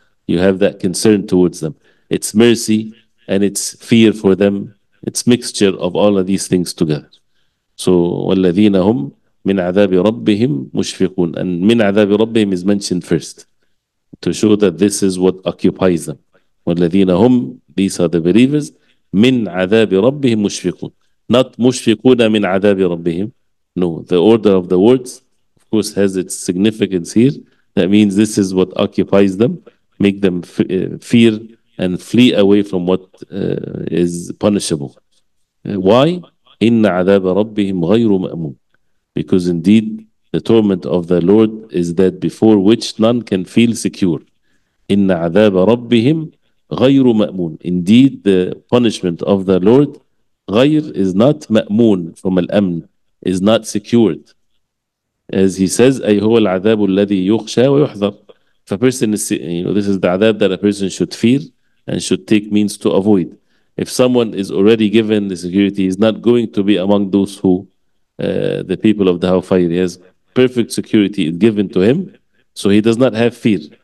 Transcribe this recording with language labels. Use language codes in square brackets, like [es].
[en] You have that concern towards them. It's mercy and it's fear for them. It's mixture of all of these things together. So [ar] وَالَّذِينَ هُمْ مِنْ عَذَابِ رَبِّهِمْ مُشْفِقُونَ. [en] And [ar] مِنْ عَذَابِ رَبِّهِمْ [en] is mentioned first to show that this is what occupies them. [ar] وَالَّذِينَ هُمْ, [en] these are the believers, [ar] مِنْ عَذَابِ رَبِّهِمْ مُشْفِقُونَ. [en] Not [ar] مُشْفِقُونَ مِنْ عَذَابِ رَبِّهِمْ. [en] No, the order of the words, of course, has its significance here. That means this is what occupies them, make them fear and flee away from what is punishable. Why? [ar] إِنَّ عَذَابَ رَبِّهِمْ غَيْرُ مَأْمُونَ. [en] Because indeed, the torment of the Lord is that before which none can feel secure. [ar] إِنَّ عَذَابَ رَبِّهِمْ غَيْرُ مَأْمُونَ. [en] Indeed, the punishment of the Lord, غير is not مأمون from al-amn, is not secured. As he says, [ar] أي هو العذاب الذي يخشى ويحذر. [en] If a person is, this is the adab that a person should fear and should take means to avoid. If someone is already given the security, he's not going to be among those who, the people of the hellfire. He has perfect security is given to him, so he does not have fear.